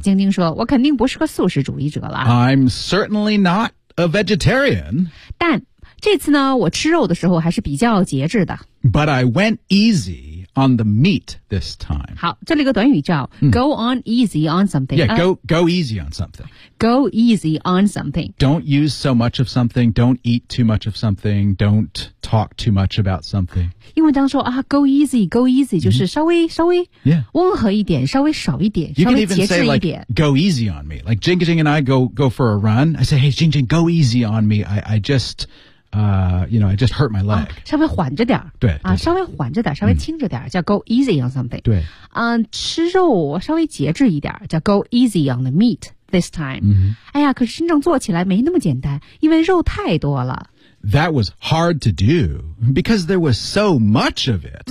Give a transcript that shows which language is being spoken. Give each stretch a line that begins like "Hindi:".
Chinese: 晶晶说，我肯定不是个素食主义者了。
English: I'm certainly not a vegetarian.
Chinese: 但这次呢，我吃肉的时候还是比较节制的。
English: But I went easy on the meat this time.
Chinese: 好，这里一个短语叫、
English: go on easy on something. Yeah, go easy on something. Go easy on something. Don't use so much of something. Don't eat too much of something. Don't talk too much about something.
Chinese: 英文当中说啊 ，
English: go easy, go easy、
Chinese: 就是稍微、
English: yeah.
Chinese: 温和一点，稍微少一点，
English: you、
Chinese: 稍微节制一点。
English: You can even say like, go easy on me. Like Jing Jing and I go for a run. I say, hey Jing Jing, go easy on me. I justyou know, I just hurt my leg.、
Chinese: 稍微缓着点儿。对。啊，稍微缓着点儿，稍微轻着点儿、叫
English: go easy on something.
Chinese: 对。吃肉稍微节制一点儿，叫
English: go easy on the meat this time.、嗯、
Chinese: 哎呀，可是真正做起来没那么简单，因为肉太多了。
English: That was hard to do because there was so much of it.